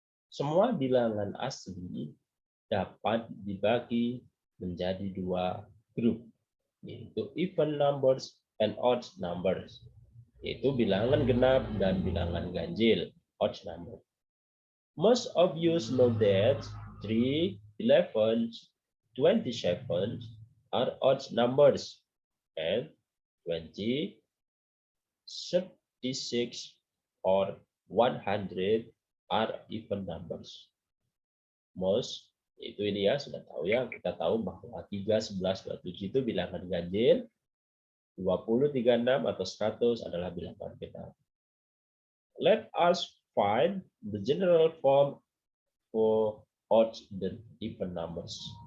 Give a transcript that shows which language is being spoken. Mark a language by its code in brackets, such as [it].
[id] Semua bilangan asli dapat dibagi menjadi dua grup, yaitu [en] even numbers and odd numbers, [id] yaitu bilangan genap dan bilangan ganjil, [en] odd number. Most of you know that 3, 11, 27 are odd numbers and 20, 36 or 100 are even numbers. [id] Most itu ini ya sudah tahu ya, kita tahu bahwa 3, 11, 27 itu bilangan ganjil, 20, 36 atau 100 adalah bilangan genap. [en] Let us find the general form for odd dan even numbers.